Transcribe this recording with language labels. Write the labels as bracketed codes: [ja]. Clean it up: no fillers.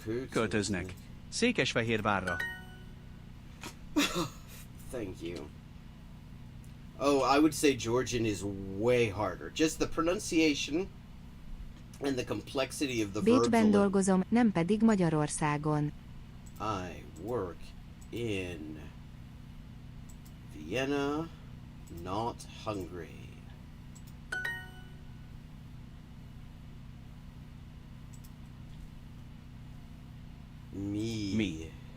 [hu] Költöznek. Székesfehérvárra. [en] Thank you. Oh, I would say Georgian is way harder. Just the pronunciation and the complexity of the verbs. [hu] Bécsben [en] alone. [hu] dolgozom, nem pedig Magyarországon. [en] I work in Vienna, not Hungary. [hu] Mi.